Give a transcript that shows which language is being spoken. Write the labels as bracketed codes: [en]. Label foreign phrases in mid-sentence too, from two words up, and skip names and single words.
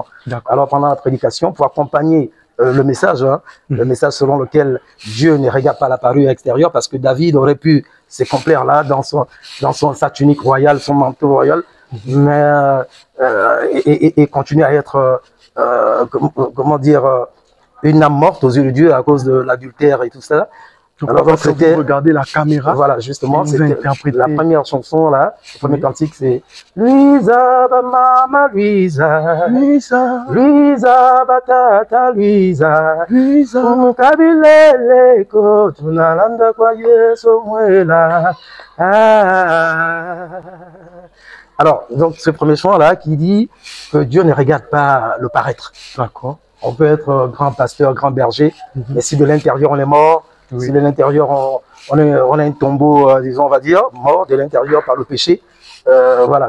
[fr] Alors pendant la prédication, pour accompagner le message, hein, le message selon lequel Dieu ne regarde pas la parure extérieure, parce que David aurait pu se complaire là dans sa tunique royale, son manteau royal, mais et continuer à être comment dire, une âme morte aux yeux de Dieu à cause de l'adultère et tout ça. Alors donc c'était regarder la caméra. Voilà, justement, c'était la première chanson là, le premier cantique, c'est [sw] Luisa mama Luisa, Luisa, Luisa batata Luisa, Luisa, mukabilele ko tunalanda kwa Yesu mwela. [fr] Alors, donc ce premier chant là qui dit que Dieu ne regarde pas le paraître. D'accord. On peut être grand pasteur, grand berger, mais si de l'intérieur on est mort, si de l'intérieur on a un tombeau, disons, on va dire, mort de l'intérieur par le péché, voilà.